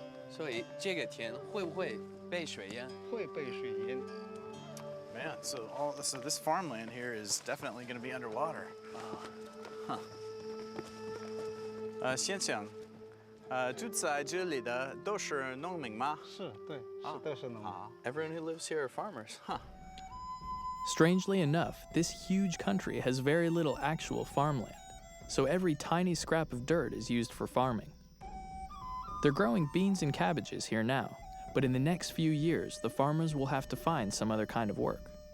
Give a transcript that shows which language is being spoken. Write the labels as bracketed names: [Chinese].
[Chinese] 所以这个田会不会被水淹？会被水淹。 [English] Man, so this farmland here is definitely going to be underwater. Huh. [Chinese] 先生，住在这里的都是农民吗？是，对，是都是农民。 [English] Everyone who lives here are farmers. Strangely enough, this huge country has very little actual farmland, so every tiny scrap of dirt is used for farming. They're growing beans and cabbages here now, but in the next few years, the farmers will have to find some other kind of work.